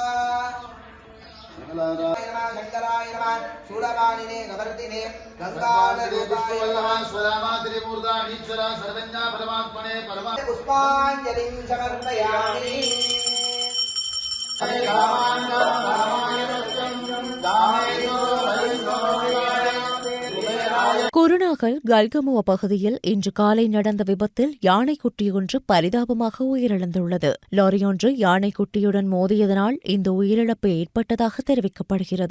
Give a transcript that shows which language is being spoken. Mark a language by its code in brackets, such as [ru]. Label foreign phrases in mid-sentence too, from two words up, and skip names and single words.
[sa] शंकराय नमः शूलपाणिने गवर्तिने गंगाधरूपाय नमः स्वरामात्रिमूर्धा ईश्वरा सर्वज्ञा परमात्मने परमा पुष्पाञ्जलिं समर्पयामि. [ta] குருநாகல் கல்கமுவ பகுதியில் இன்று காலை நடந்த விபத்தில் யானைக்குட்டி ஒன்று பரிதாபமாக உயிரிழந்துள்ளது. லாரியொன்று யானைக்குட்டியுடன் மோதியதனால் இந்த உயிரிழப்பு ஏற்பட்டதாக தெரிவிக்கப்படுகிறது.